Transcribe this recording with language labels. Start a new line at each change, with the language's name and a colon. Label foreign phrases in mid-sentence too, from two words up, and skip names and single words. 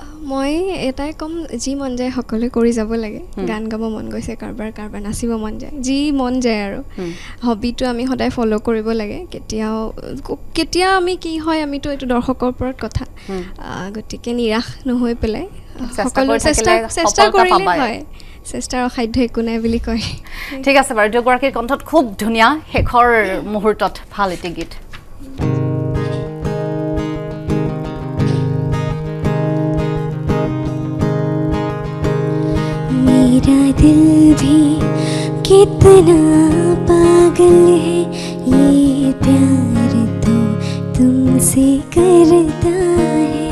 Assamese: মই এটাই ক'ম যি মন যায় সকলোৱে কৰি যাব লাগে গান গাব মন গৈছে কাৰোবাৰ নাচিব মন যায় যি মন যায় আৰু হবিটো আমি সদায় ফ'ল' কৰিব লাগে কেতিয়া আমি কি হয় আমিতো এইটো দৰ্শকৰ ওপৰত কথা গতিকে নিৰাশ নহৈ পেলাই সকলো চেষ্টা কৰিলে হয় চেষ্টাৰ অসাধ্য একো নাই বুলি কয় ঠিক আছে বাৰু দুয়োগৰাকীৰ কণ্ঠত খুব ধুনীয়া শেষৰ মুহূৰ্তত ভাল এটি গীত
Hindi: मेरा दिल भी कितना पागल है ये प्यार तो तुमसे करता है